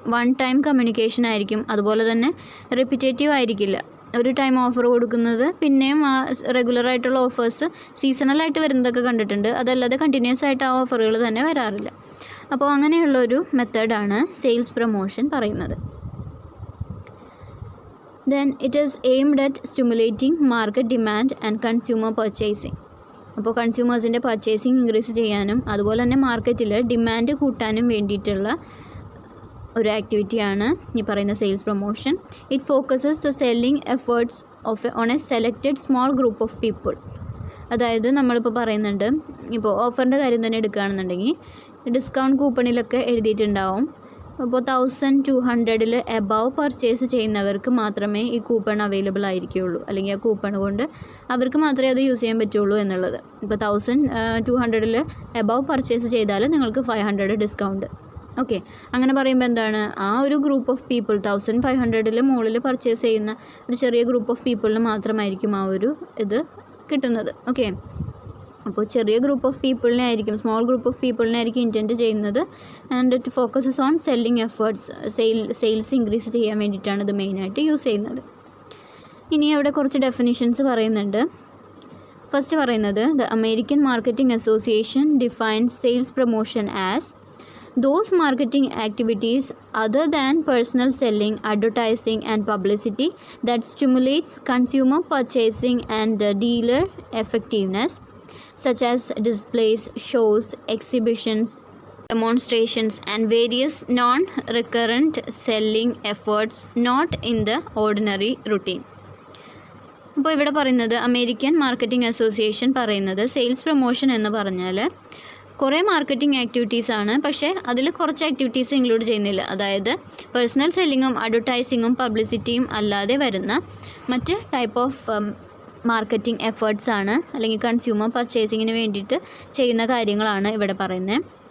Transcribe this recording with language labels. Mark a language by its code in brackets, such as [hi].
[ml] One time communication ആയിരിക്കും. അതുപോലെ തന്നെ റെപ്പിറ്റേറ്റീവ് ആയിരിക്കില്ല. ഒരു ടൈം ഓഫർ കൊടുക്കുന്നത് പിന്നെയും ആ റെഗുലറായിട്ടുള്ള ഓഫേഴ്സ് സീസണലായിട്ട് വരുന്നതൊക്കെ കണ്ടിട്ടുണ്ട്. അതല്ലാതെ കണ്ടിന്യൂസ് ആയിട്ട് ആ ഓഫറുകൾ തന്നെ വരാറില്ല. അപ്പോൾ അങ്ങനെയുള്ളൊരു മെത്തേഡാണ് സെയിൽസ് പ്രൊമോഷൻ പറയുന്നത്. [en] Then it is aimed at stimulating market demand and consumer purchasing. [ml] അപ്പോൾ കൺസ്യൂമേഴ്സിൻ്റെ പർച്ചേസിങ് ഇൻക്രീസ് ചെയ്യാനും അതുപോലെ തന്നെ മാർക്കറ്റിൽ ഡിമാൻഡ് കൂട്ടാനും വേണ്ടിയിട്ടുള്ള ഒരു ആക്ടിവിറ്റിയാണ് ഈ പറയുന്ന sales promotion. [en] It focuses the selling efforts on a selected small group of people. [ml] അതായത് നമ്മളിപ്പോൾ പറയുന്നുണ്ട്, ഇപ്പോൾ ഓഫറിൻ്റെ കാര്യം തന്നെ എടുക്കുകയാണെന്നുണ്ടെങ്കിൽ ഡിസ്കൗണ്ട് കൂപ്പണിലൊക്കെ എഴുതിയിട്ടുണ്ടാവും, അപ്പോൾ 1200 എബവ് പർച്ചേസ് ചെയ്യുന്നവർക്ക് മാത്രമേ ഈ കൂപ്പൺ അവൈലബിൾ ആയിരിക്കുകയുള്ളൂ, അല്ലെങ്കിൽ ആ കൂപ്പൺ കൊണ്ട് അവർക്ക് മാത്രമേ അത് യൂസ് ചെയ്യാൻ പറ്റുള്ളൂ എന്നുള്ളത്. ഇപ്പോൾ 1200 എബവ് പർച്ചേസ് ചെയ്താൽ നിങ്ങൾക്ക് 500 ഡിസ്കൗണ്ട്. ഓക്കെ, അങ്ങനെ പറയുമ്പോൾ എന്താണ്, ആ ഒരു ഗ്രൂപ്പ് ഓഫ് പീപ്പിൾ 1500 മുകളിൽ പർച്ചേസ് ചെയ്യുന്ന ഒരു ചെറിയ ഗ്രൂപ്പ് ഓഫ് പീപ്പിളിന് മാത്രമായിരിക്കും ആ ഒരു ഇത് കിട്ടുന്നത്. ഓക്കെ, അപ്പോൾ ചെറിയ ഗ്രൂപ്പ് ഓഫ് പീപ്പിളിനെ ആയിരിക്കും, സ്മോൾ ഗ്രൂപ്പ് ഓഫ് പീപ്പിളിനെ ആയിരിക്കും ഇൻറ്റൻറ്റ് ചെയ്യുന്നത്. [en] and it focuses on selling efforts, [ml] sales increase ചെയ്യാൻ വേണ്ടിയിട്ടാണ് ഇത് മെയിനായിട്ട് യൂസ് ചെയ്യുന്നത്. ഇനി അവിടെ കുറച്ച് ഡെഫിനിഷൻസ് പറയുന്നുണ്ട്. [en] first [ml] പറയുന്നത്, [en] The American marketing association defines sales promotion as those marketing activities other than personal selling, advertising and publicity that stimulates consumer purchasing and dealer effectiveness, such as displays, shows, exhibitions, demonstrations and various non-recurrent selling efforts not in the ordinary routine. [ml] അപ്പോൾ ഇവിടെ പറയുന്നത്, American marketing association പറയുന്നത് sales promotion എന്ന് പറഞ്ഞാൽ കുറേ marketing ആക്ടിവിറ്റീസാണ്, പക്ഷേ അതിൽ കുറച്ച് ആക്ടിവിറ്റീസ് ഇൻക്ലൂഡ് ചെയ്യുന്നില്ല. അതായത് പേഴ്സണൽ സെല്ലിങ്ങും അഡ്വർടൈസിങ്ങും പബ്ലിസിറ്റിയും അല്ലാതെ വരുന്ന മറ്റ് ടൈപ്പ് ഓഫ് മാർക്കറ്റിംഗ് എഫേർട്സ് ആണ്, അല്ലെങ്കിൽ കൺസ്യൂമർ പർച്ചേസിങ്ങിന് വേണ്ടിയിട്ട് ചെയ്യുന്ന കാര്യങ്ങളാണ് ഇവിടെ പറയുന്നത്.